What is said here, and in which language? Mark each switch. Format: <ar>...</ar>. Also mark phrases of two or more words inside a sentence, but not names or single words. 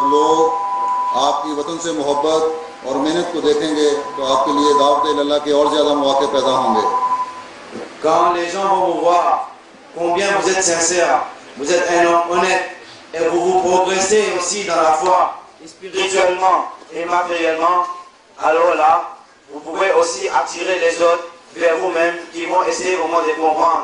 <ur>لوگ آپ کی وطن سے محبت اور محنت کو دیکھیں گے تو آپ کے لیے دعوت اللہ کے اور زیادہ مواقع پیدا ہوں گے.</ur> <fr>Quand les gens vont vous voir combien vous êtes sincère, vous êtes un homme honnête et vous progressez aussi dans la foi, spirituellement et matériellement, alors là, vous pouvez aussi attirer les autres vers vous-même qui vont essayer vraiment de comprendre.</fr>